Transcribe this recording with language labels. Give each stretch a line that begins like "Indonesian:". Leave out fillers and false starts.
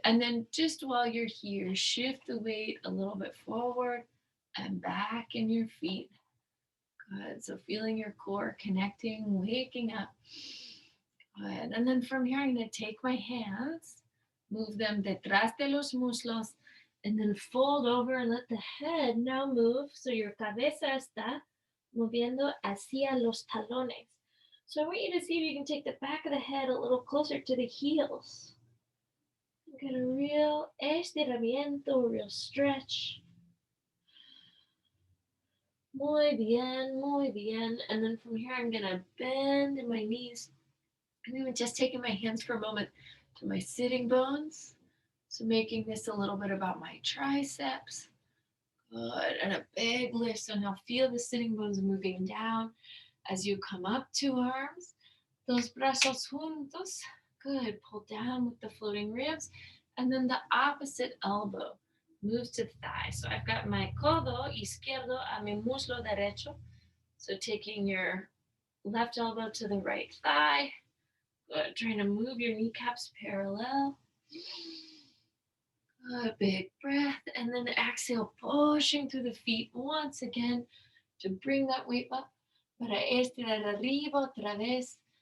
English: And then just while you're here, shift the weight a little bit forward and back in your feet. Good. So feeling your core connecting, waking up. Good. And then from here, I'm going to take my hands, move them
Spanish: detrás de los muslos,
English: and then fold over and let the head now move. So your
Spanish: cabeza está moviendo hacia los talones.
English: So I want you to see if you can take the back of the head a little closer to the heels. Get a real estiramiento, a real stretch.
Spanish: Muy bien, muy bien.
English: And then from here, I'm going to bend in my knees. I'm even just taking my hands for a moment to my sitting bones. So making this a little bit about my triceps. Good. And a big lift. So now feel the sitting bones moving down as you come up to arms.
Spanish: Dos brazos juntos.
English: Good. Pull down with the floating ribs. And then the opposite elbow moves to thigh. So I've got my
Spanish: codo izquierdo a mi muslo derecho.
English: So taking your left elbow to the right thigh. Good. Trying to move your kneecaps parallel. Good. Big breath. And then exhale, pushing through the feet once again to bring that weight up.
Spanish: Para estirar arriba otra vez.